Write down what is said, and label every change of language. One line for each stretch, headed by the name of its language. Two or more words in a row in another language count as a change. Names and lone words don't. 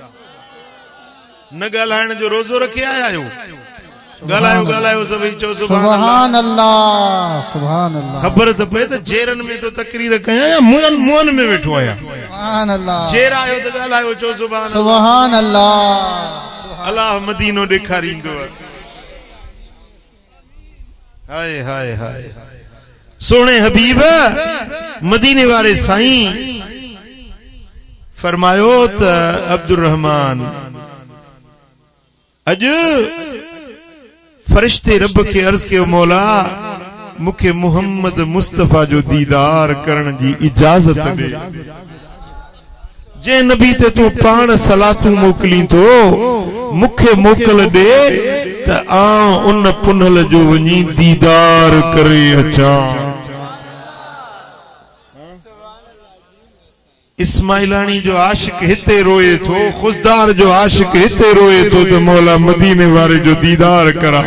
Sindhi: न ॻाल्हाइण जो रोज़ो रखे आया आहियो? ॻाल्हायो ॻाल्हायो सभई चओ
Arabic: سبحان الله سبحان الله.
Sindhi: ख़बर त पए त जेरनि में तो तकरीर कयां या मुअन में वेठो आहियां?
Arabic: سبحان الله.
Sindhi: जेर आयो त ॻाल्हायो चओ सुभान
Arabic: سبحان الله.
Sindhi: अल्लाह मदीनो ॾेखारींदो आहे। हाय हाय हाय सोने हबीब मदीने वारे साईं फरमायो त अब्दुर रहमान अज फरिश्ते रब के अर्ज के मौला मुखे मोहम्मद मुस्तफा जो दीदार करण जी इजाजत दे। जे नबी ते तू पान सलातू मोकली तो मुखे मोकल दे त आ उन पुनल जो वनी दीदार करे अचा। इस्माइलानी जो आशिक हिते रोए थो, खुशदार जो आशिक हिते रोए थो तो मौला मदीने वारे जो दीदार करा।